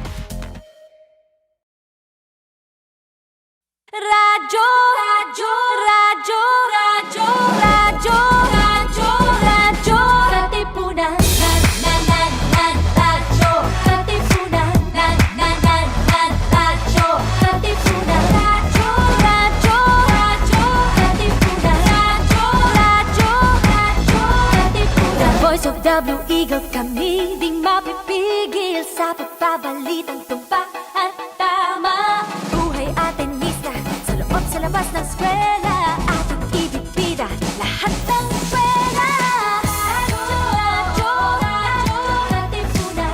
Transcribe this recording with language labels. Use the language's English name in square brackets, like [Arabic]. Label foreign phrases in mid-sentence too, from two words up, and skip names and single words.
[Filipino] Radyo, radyo, radyo, radyo, radyo, radyo, radyo, Katipunan, radyo, Katipunan, radyo, Katipunan, radyo, radyo, radyo, Katipunan, radyo, Katipunan. [English] The voice of the Eagle, [Filipino] kami di mapipigil sa pagbabalitang tumpak at tama. Sa labas ng eskwela, ating ibibida lahat ng eskwela. Radyo, radyo, Katipunan.